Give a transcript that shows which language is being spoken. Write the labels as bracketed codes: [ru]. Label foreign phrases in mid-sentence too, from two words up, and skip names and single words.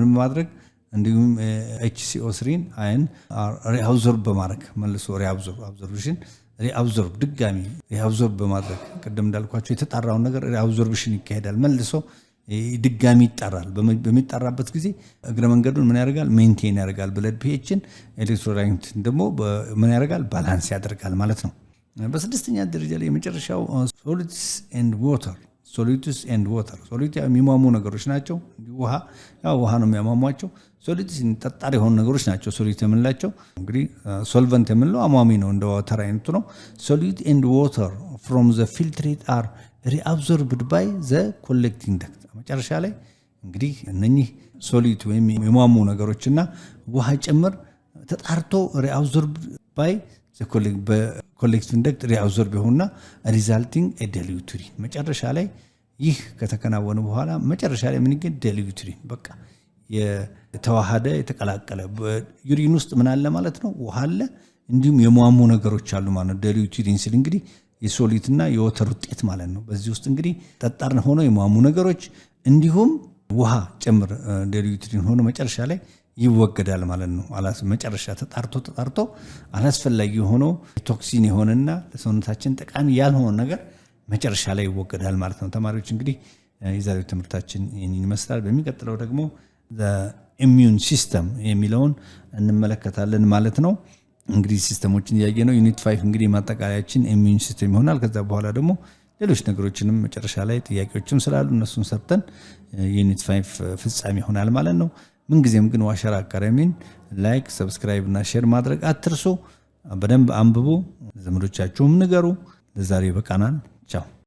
[am] ማድረግ እንዲሁም HCO3 አይን ሪአብዞርብ በማድረግ መልሶ ሪአብዞርብሽን ሪአብዞርብ ድጋሚ ሪአብዞርብ በማድረግ ቅድም እንዳልኳችሁ የተጣራው ነገር ሪአብዞርብሽን ይካሄዳል መልሶ ድጋሚ ይጣራል በሚጣራበት ጊዜ እግረ መንገዱን ምን ያደርጋል ሜንቴን ያደርጋል ብለድ ፒኤችን ኤሌክትሮላይት ደግሞ ምን ያደርጋል ባላንስ ያደርጋል ማለት ነው በስድስተኛ ደረጃ ላይ የመጨረሻው [en] solids and water [am] ሶሊድ የሚሟሙ ነገሮች ናቸው ውሃ ነው የሚያሟሟቸው ሶሊድስ ጠጣር የሆኑ ነገሮች ናቸው ሶሊድ የምንላቸው እንግዲህ ሶልቨንት የምንለው አሟሚ ነው እንደ ዋተር አይነቱ ነው [en] solid and water from the filtrate are reabsorbed by the collecting duct [am] መጨረሻ ላይ እንግዲህ እነኚህ ሶሊድ ወይም የሟሙ ነገሮችና ውሃ ጭምር ተጣርቶ [en] reabsorbed by the collecting duct [am] reabsorb ይሆንና [en] resulting a dilute urine [am] መጨረሻ ላይ ይህ ከተከናወነ በኋላ መጨረሻ ላይ ምን ይገኝ [en] dilute urine [am] በቃ የተዋሃደ የተቀላቀለ ዩሪን ውስጥ ምን አለ ማለት ነው ውሃ አለ እንዲሁም የሟሙ ነገሮች አሉ ማለት ነው [en] dilute urine [am] ሲል እንግዲህ የሶሊድና የወተር ውጤት ማለት ነው በዚህ ውስጥ እንግዲህ ጠጣር ሆኖ የሟሙ ነገሮች እንዲሁም ውሃ ጭምር [en] dilute urine [am] ሆኖ መጨረሻ ላይ ይወገዳል ማለት ነው መጨረሻ ተጣርቶ አላስፈላጊ ሆኖ ቶክሲን የሆነና ለሰውነታችን ጠቃሚ ያልሆነ ነገር መጨረሻ ላይ ይወገዳል ማለት ነው ተማሪዎች እንግዲህ የዛሬው ትምህርታችን ይህንን ይመስላል በሚቀጥለው ደግሞ the [en] immune system [am] የሚለውን እንመለከታለን ማለት ነው እንግዲህ ሲስተሞችን ያየነው ዩኒት 5 እንግዲህ ማጠቃለያችን [en] immune system [am] ይሆናል ከዛ በኋላ ደግሞ ሌሎች ነገሮችንም መጨረሻ ላይ ጥያቄዎችም ስላሉ እነሱን ሰርተን ዩኒት 5 ፍጻሜ ይሆናል ማለት ነው ምን ጊዜም ግን ዋሸራ አካዳሚን ላይክ ሰብስክራይብ እና ሼር ማድረግ አትርሱ በደንብ አንብቡ ዘመዶቻችሁም ንገሩ ለዛሬ በቃናል ቻው